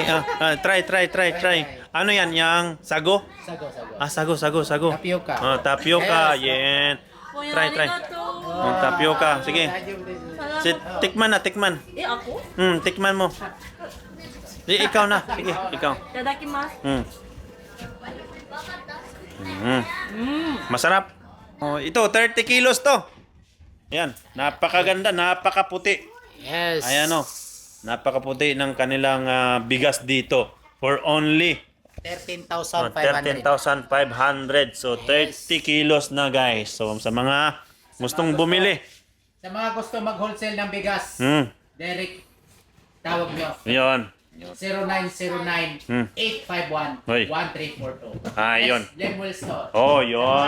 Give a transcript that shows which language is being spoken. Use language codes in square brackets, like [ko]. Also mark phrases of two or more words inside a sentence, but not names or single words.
[tl] Try. Ano yan? Yang sago? Sago. Tapioca. Tapioca. Yan. Try. Tapioca. Sige. Tikman. ako? Tikman mo. Ikaw na. Sige, ikaw. [ja] いただきます。 [tl] Masarap. Oh, ito 30 kilos to. Ayan, napakaganda, napakaputi. Yes. Ayan oh. Napakaputi ng kanilang bigas dito [en] for only [tl] 13,500. 13,500. So 30 kilos na guys. So sa mga gustong bumili. Sa mga gusto mag-wholesale ng bigas, Derek, tawag nyo. Yon. 0909-851-1342. Yun. Lemuel Store. Oh, Mga yon.